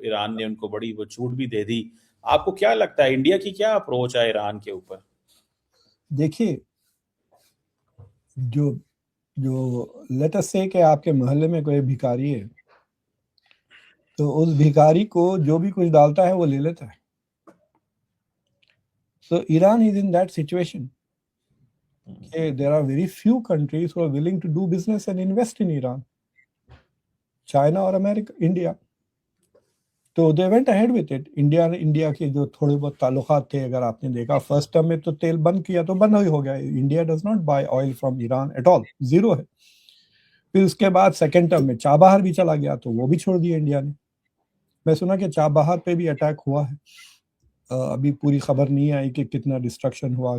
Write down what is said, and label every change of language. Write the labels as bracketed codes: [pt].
[hi] Iran ने उनको बड़ी वो छूट भी दे दी. आपको क्या लगता है इंडिया की क्या अप्रोच है ईरान के ऊपर? देखिए, जो [en] let us say [hi] कि आपके मोहल्ले में कोई भिखारी है, तो उस भिखारी को जो भी कुछ डालता है वो ले लेता है. [en] So Iran is in that situation. Okay, there are very few countries who are willing to do business and invest in Iran. China or America, India. तो they went ahead with it. [hi] India के जो थोड़े बहुत ताल्लुकात थे, अगर आपने देखा फर्स्ट टर्म में तो तेल बंद किया तो बंद ही हो गया. [en] India does not buy oil from Iran at all, [hi] zero है. फिर उसके बाद सेकेंड टर्म में चाबहार भी चला गया तो वो भी छोड़ दिया इंडिया ने. मैं सुना कि चाबहार पे भी अटैक हुआ है. अभी पूरी खबर नहीं आई कि कितना डिस्ट्रक्शन हुआ.